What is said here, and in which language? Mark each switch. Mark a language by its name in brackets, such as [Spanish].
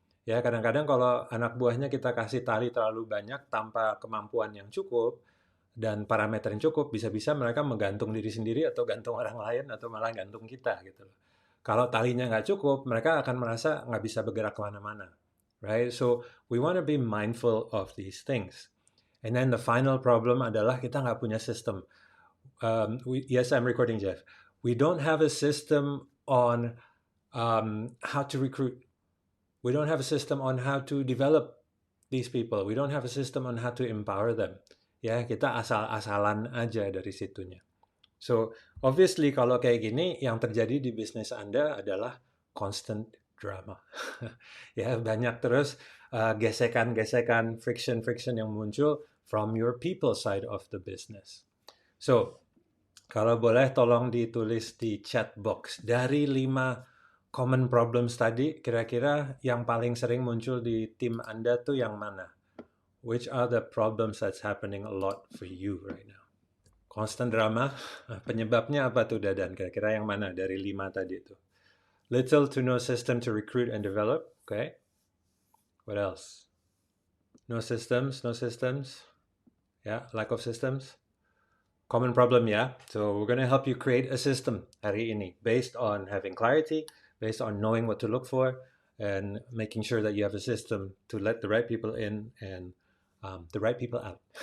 [Indonesian] Ya, kadang-kadang kalau anak buahnya kita kasih tali terlalu banyak tanpa kemampuan yang cukup dan parameter yang cukup, bisa-bisa mereka menggantung diri sendiri atau gantung orang lain atau malah gantung kita gitu loh. Kalau talinya nggak cukup, mereka akan merasa nggak bisa bergerak kemana-mana. [English] Right? So we want to be mindful of these things. And then the final problem [Indonesian] adalah kita nggak punya sistem. [English] Yes, I'm recording, Jeff. We don't have a system on how to recruit. We don't have a system on how to develop these people. We don't have a system on how to empower them. [Indonesian] Ya, kita asal-asalan aja dari situnya. [English] So, obviously [Indonesian] kalau kayak gini, yang terjadi di bisnis Anda adalah [English] constant drama. [Indonesian] Ya, banyak terus gesekan-gesekan, friction-friction yang muncul [English] from your people side of the business. [Indonesian] So, kalau boleh tolong ditulis di chat box. Dari 5 common problems tadi, kira-kira yang paling sering muncul di tim Anda tuh yang mana? [English] Which are the problems that's happening a lot for you right now? Constant drama, [Indonesian] penyebabnya apa tuh Dadan? Kira-kira yang mana dari 5 tadi itu? [English] Little to no system to recruit and develop, okay? What else? No systems, no systems. Yeah, lack of systems. Common problem, yeah? So we're going to help you create a system [Indonesian] hari ini [English] based on having clarity, based on knowing what to look for, and making sure that you have a system to let the right people in and the right people out.